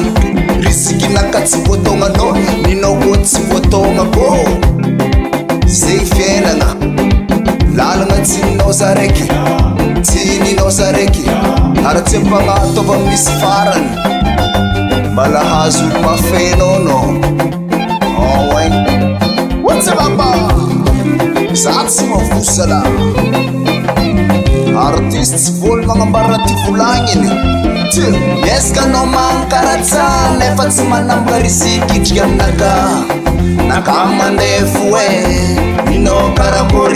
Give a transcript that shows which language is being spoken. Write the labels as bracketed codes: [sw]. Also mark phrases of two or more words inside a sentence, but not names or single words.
[mg] Risiky naka tsy voatognanao, ninao koa tsy voatogna. Zay fiainana, lalagna tsy ninao saraiky, tsy ninao saraiky. Ary tsy mpagnatova misy farany, mbala hazo mafenao no. [fr] Oh ouais, [en] what's up baba? [mg] Za tsy mavosala. Artiste tsy voly magnambara ty volagniny. Miezkanao mankaratsa nefa tsy manamboka risy aminaka. Naka mandeha fo ninao karakory.